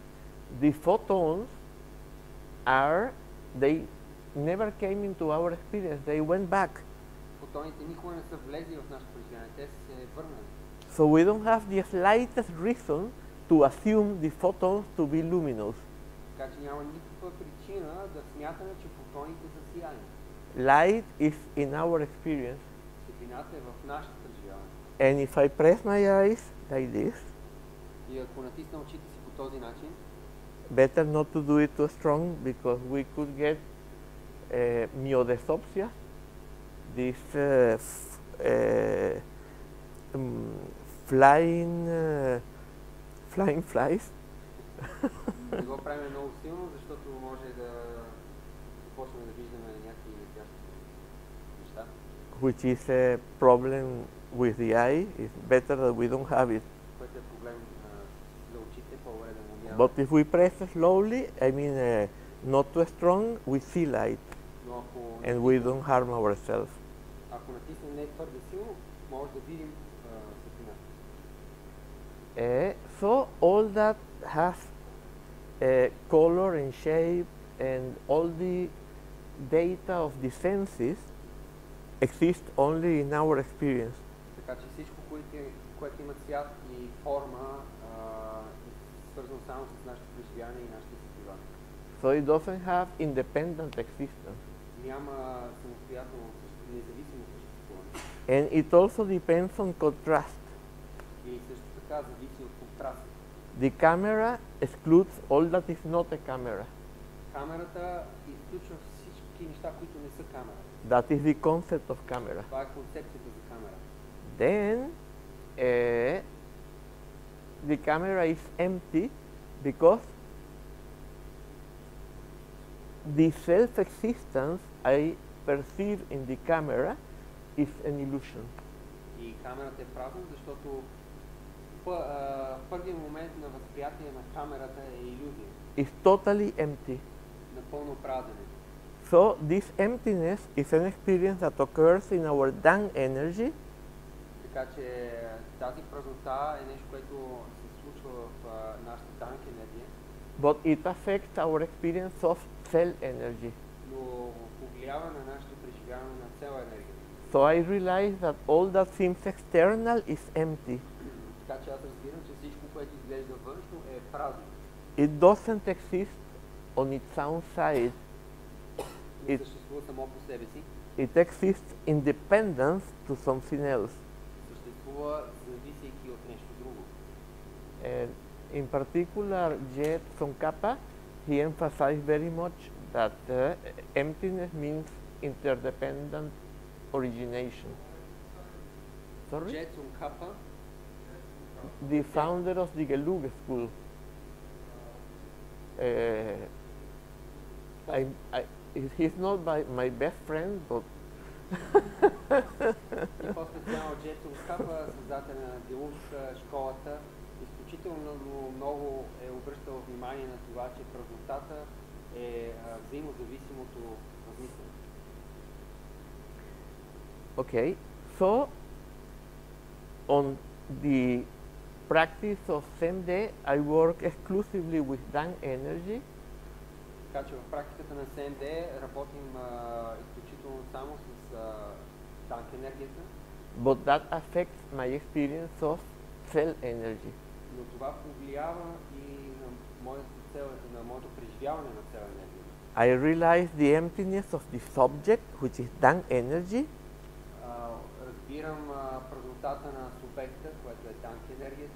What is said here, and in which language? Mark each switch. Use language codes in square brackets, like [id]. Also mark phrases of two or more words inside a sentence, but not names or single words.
[en] The photons they never came into our experience, they went back. [bg] Фотоните никога не са влезли в нашето преживяване, те се върнали. [en] So we don't have the slightest reason to assume the photons to be luminous. [bg] Така че няма никаква причина да смятаме, че фотоните са сияни. [en] Light is in our experience. [bg] Светлината е в нашето преживяване. [en] And if I press my eyes like this, [bg] и ако натисна очите си по този начин, [en] better not to do it too strong because we could get myodesopsia, this flying flies. [bg] Не го правим много силно, защото може да започнем да виждаме някакви летящи неща. [en] Which is a problem with the eye. It's better that we don't have it. [bg] Което е проблем за очите, по-добре да не [en] But if we press slowly, I mean not too strong, we see light. And we don't harm ourselves. [bg] Ако натиснем не твърде силно, може да видим светлината. [en] So all that has color and shape and all the data of the senses exist only in our experience. [bg] Така че всичко, което има цвят и форма, свързано само с нашето преживяване и нашите сетива. [en] So it doesn't have independent existence. [bg] Няма самостоятелно, независимо съществуване. [en] And it also depends on contrast. [bg] И също така зависи от контраст. [en] The camera excludes all that is not a camera. [bg] Камерата изключва всички неща, които не са камера. [en] That is the concept of camera. [bg] Това е концепцията за камера. [en] Then the camera is empty because the self-existence I perceive in the camera is an illusion. [bg] И камерата е празна, защото първият момент на възприятие на камерата е илюзия. [en] It's totally empty. [bg] Напълно празен. [en] So this emptiness is an experience that occurs in our dung energy. [bg] Така че тази празнота е нещо, което се случва в нашата данг енергия. [en] But it affects our experience of cell energy. [bg] Но повлиява на нашето преживяване на цела енергия. [en] So I realize that all that seems external is empty. [bg] Така че аз разбирам, че всичко, което изглежда външно, е празно. [en] It doesn't exist on its own side. [bg] Не съществува само по себе си. [en] It exists independent to something else. [bg] Съществува зависейки от нещо друго. [en] And in particular, from Kappa, he emphasized very much that emptiness means interdependent origination. Sorry? Jet from Kappa, the founder of the Gelug school. He's not my best friend, but [bg] и по-специално Jet from Kappa, създателя на Gelug школата, изключително много е обръщал внимание на това, че празнотата е взаимозависимото размислене. [en] Okay, so on the practice of Semde, I work exclusively with dung energy. [bg] Така че в практиката на Семде работим изключително само с данк енергията, [en] but that affects my experience of cell energy. [bg] но това повлиява и на моята цел, на моето преживяване на цел енергия. [en] I realize the emptiness of the subject, which is Dang energy, [bg] Разбирам празнотата на субекта, което е данк енергията,